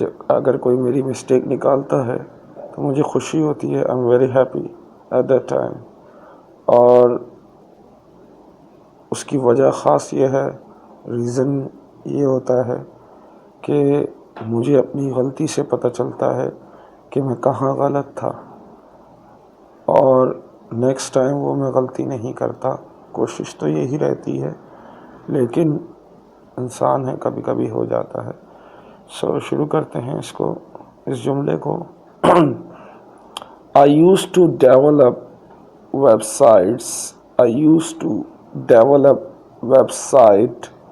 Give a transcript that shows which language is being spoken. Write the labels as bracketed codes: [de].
[ur] اگر کوئی میری مسٹیک نکالتا ہے تو مجھے خوشی ہوتی ہے. [en] I'm very happy at that time. [ur] اور اس کی وجہ خاص یہ ہے، ریزن یہ ہوتا ہے کہ مجھے اپنی غلطی سے پتہ چلتا ہے کہ میں کہاں غلط تھا، اور نیکسٹ ٹائم وہ میں غلطی نہیں کرتا. کوشش تو یہی رہتی ہے، لیکن انسان ہے، کبھی کبھی ہو جاتا ہے. سو شروع کرتے ہیں اس جملے کو. [en] I used to develop websites. I used to develop website.